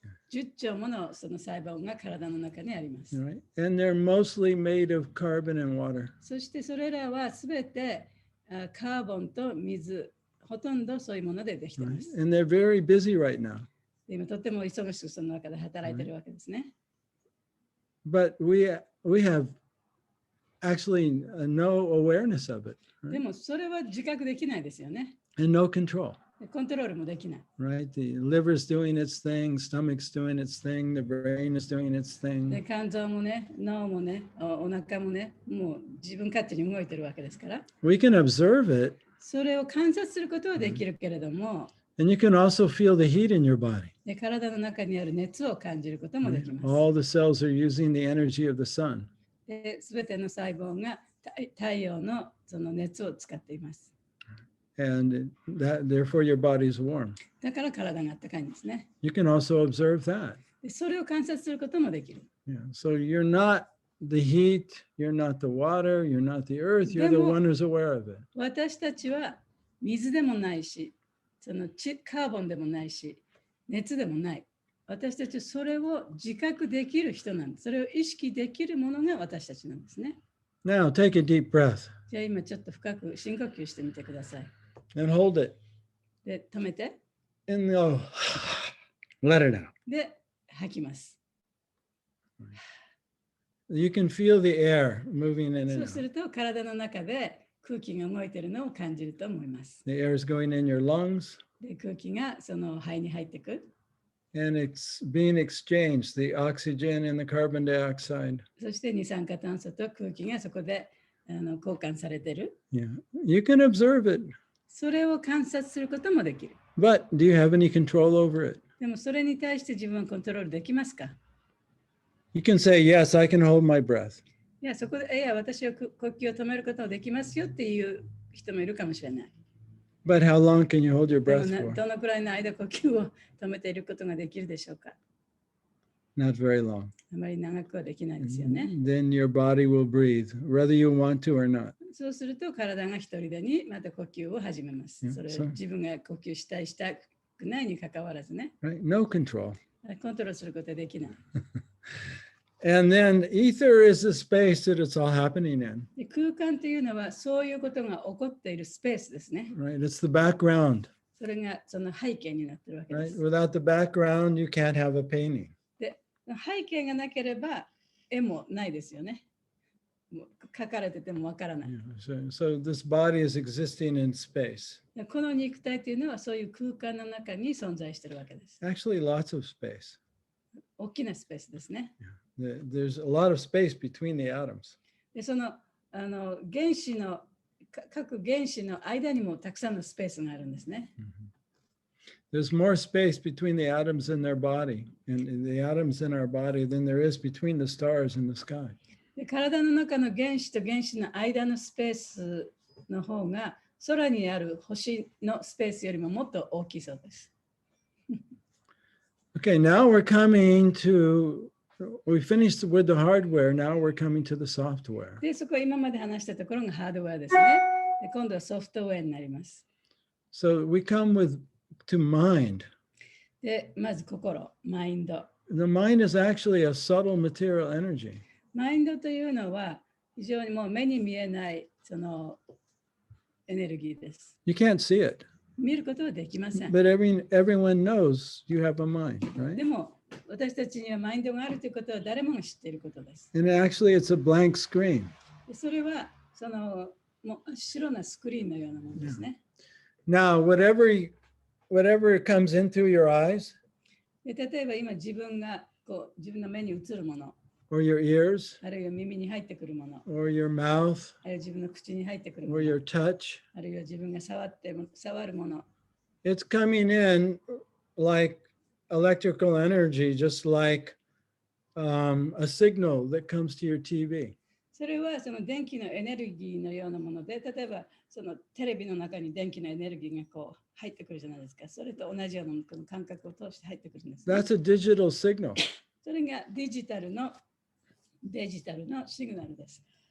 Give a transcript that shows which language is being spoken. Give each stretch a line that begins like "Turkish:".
Japanese: 10兆ものその細胞が体の中にあります。
English: Right? And they're mostly made of carbon and water.
Japanese: そしてそれらはすべてカーボンと水、ほとんどそういうものでできています。
English: And they're very busy right now.
Japanese: 今とても忙しくその中で働いているわけですね。
English: But we have actually no awareness of it.
Japanese: でもそれは自覚できないですよね。
English: And no control.
Japanese: コントロールもできない。
English: Right? The liver's doing its thing, stomach's doing its thing, the brain is doing its
Japanese: で
English: thing.
Japanese: 肝臓もね、脳もね、お腹もね、もう自分勝手に動いてるわけですから、
English: We can observe it,
Japanese: それを観察することはできるけれども、
English: and you can also feel the heat in your body.
Japanese: で体の中にある熱を感じることもで
English: Right?
Japanese: きます。
English: All the cells are using the energy of the sun.
Japanese: すべての細胞が太陽のその熱を使っています。
English: And therefore your body is warm.
Japanese: だから体が暖かいんですね。
English: You can also observe that.
Japanese: でそれを観察することもできる。
English: Yeah. So you're not the heat, you're not the water, you're not the earth, you're the Demo- one who's aware of it.
Japanese: 私たちは水でもないし、そのカーボンでもないし、熱でもない。私たちはそれを自覚できる人なんです。それを意識できるものが私たちなんですね。
English: Now take a deep breath
Japanese: じゃあ今ちょっと深く深呼吸してみてください。
English: and hold it
Japanese: で、止めて。
English: and go, let it out.
Japanese: で、吐きます。
English: You can feel the air moving in
Japanese: そ
English: and
Japanese: うす
English: out.
Japanese: ると体の中で空気が動いているのを感じると思います。
English: The air is going in your lungs
Japanese: で、空気がその肺に入っていく。
English: and it's being exchanged, the oxygen and the carbon dioxide.
Japanese: そして二酸化炭素と空気がそこで交換されている。
English: Yeah, you can observe it,
Japanese: それを観察することもできる。
English: but do you have any control over it?
Japanese: でもそれに対して自分はコントロールできますか？
English: You can say, yes, I can hold my breath.
Japanese: いや、そこで、いや、私は呼吸を止めることができますよっていう人もいるかもしれない。
English: But how long can you hold your
Japanese: でも
English: breath for?
Japanese: どのくらいの間呼吸を止めていることができるでしょうか？
English: Not very long.
Japanese: あまり長くはできないですよね。
English: Then your body will breathe, whether you want to or not.
Japanese: そうすると体が一人でにまた呼吸を始めます。
English: Yeah,
Japanese: それ
English: so-
Japanese: 自分が呼吸したいしたくないにかかわらずね、
English: Right? No control.
Japanese: コントロールすることはできない。
English: And then ether is the space that it's all happening in.
Japanese: で空間というのはそういうことが起こっているスペースですね。
English: Right? It's the background.
Japanese: それがその背景になっているわけで
English: Right?
Japanese: す。
English: Without the background, you can't have a painting.
Japanese: で背景がなければ絵もないですよね。もう書かれててもわからない。
English: Yeah, so this body is existing in space.
Japanese: でこの肉体というのはそういう空間の中に存在しているわけです。
English: Actually, lots of space.
Japanese: 大きなスペースですね。
English: There's a lot of space between the atoms.
Japanese: でその原子の各原子の間にもたくさんのスペースがあるんですね。
English: There's more space between the atoms in their body and the atoms in our body than there is between the stars in the sky.
Japanese: で体の中の原子と原子の間のスペースの方が空にある星のスペースよりももっと大きいそうです。
English: Okay, now we're coming to, we finished with the hardware, now we're coming to the software.
Japanese: で、そこは今まで話したところがハードウェアですね。で今度はソフトウェアになります。
English: So we come to mind.
Japanese: で、まず心、マインド。
English: The mind is actually a subtle material energy.
Japanese: マインドというのは非常にもう目に見えないそのエネルギーです。
English: You can't see it,
Japanese: 見ることはできません。
English: but everyone knows you have a mind,
Japanese: で
English: right?
Japanese: も私たちにはマインドがあるということは誰もが知っていることです。
English: And actually it's a blank screen.
Japanese: でそれはそのもう白なスクリーンのようなものですね。
English: Now, whatever comes into your eyes
Japanese: で例えば今自分が自分の目に映るもの、
English: or your ears
Japanese: あるいは耳に入ってくるもの、
English: or your mouth
Japanese: あるいは自分の口に入ってくるも
English: or
Japanese: の、
English: your touch,
Japanese: あるいは自分が触るもの、
English: it's coming in like electrical energy, just like a signal that comes to your TV.
Japanese: それはその電気のエネルギーのようなもので、例えばそのテレビの中に電気のエネルギーが入ってくるじゃないですか。それと同じようなこの感覚を通して入ってくるんです、ね。
English: That's a digital signal.
Japanese: それがデジタルのシグナルです。